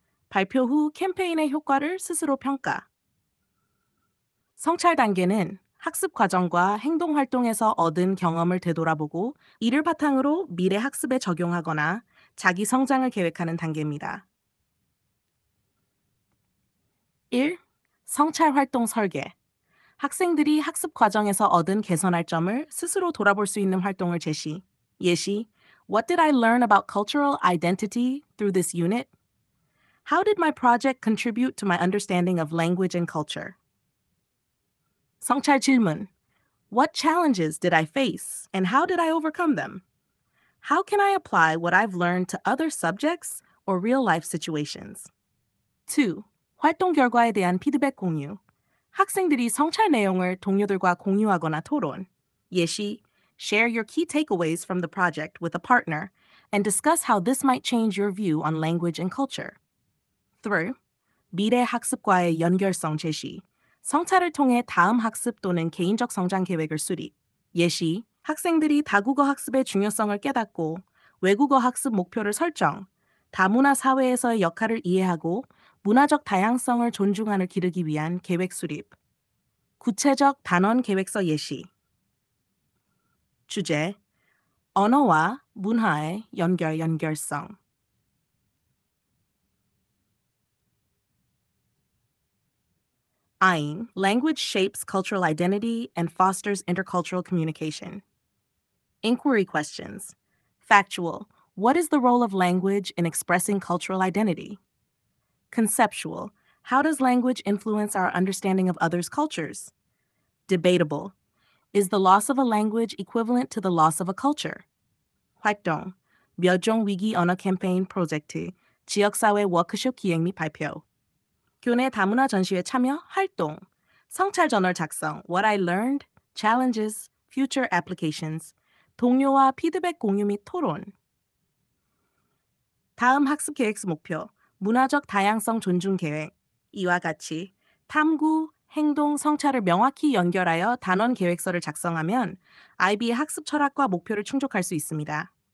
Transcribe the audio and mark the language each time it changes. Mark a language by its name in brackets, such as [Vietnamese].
[Korean] 발표 후 캠페인의 효과를 스스로 평가. 성찰 단계는 학습 과정과 행동 활동에서 얻은 경험을 되돌아보고 이를 바탕으로 미래 학습에 적용하거나 자기 성장을 계획하는 단계입니다. 1. 성찰 활동 설계. 학생들이 학습 과정에서 얻은 개선할 점을 스스로 돌아볼 수 있는 활동을 제시. 예시. [English] What did I learn about cultural identity through this unit? How did my project contribute to my understanding of language and culture? [Korean] 성찰 질문. [English] What challenges did I face and how did I overcome them? How can I apply what I've learned to other subjects or real-life situations? [Korean] 2. 활동 결과에 대한 피드백 공유. 학생들이 성찰 내용을 동료들과 공유하거나 토론. 예시. [English] Share your key takeaways from the project with a partner and discuss how this might change your view on language and culture. [Korean] 3. 미래 학습과의 연결성 제시. 성찰을 통해 다음 학습 또는 개인적 성장 계획을 수립. 예시. 학생들이 다국어 학습의 중요성을 깨닫고 외국어 학습 목표를 설정, 다문화 사회에서의 역할을 이해하고 문화적 다양성을 존중하는 기르기 위한 계획 수립. 구체적 단원 계획서 예시. 주제. 언어와 문화의 연결성. [English] Aing, language shapes cultural identity and fosters intercultural communication. Inquiry questions. Factual. What is the role of language in expressing cultural identity? Conceptual. How does language influence our understanding of others' cultures? Debatable. Is the loss of a language equivalent to the loss of a culture? [Korean] 활동. 멸종 위기 언어 캠페인 프로젝트. 지역사회 워크숍 기획 및 발표. 교내 다문화 전시회 참여, 활동. 성찰 저널 작성. [English] What I learned, challenges, future applications. [Korean] 동료와 피드백 공유 및 토론. 다음 학습 계획 목표. 문화적 다양성 존중 계획. 이와 같이 탐구, 행동, 성찰을 명확히 연결하여 단원 계획서를 작성하면 아이비의 학습 철학과 목표를 충족할 수 있습니다.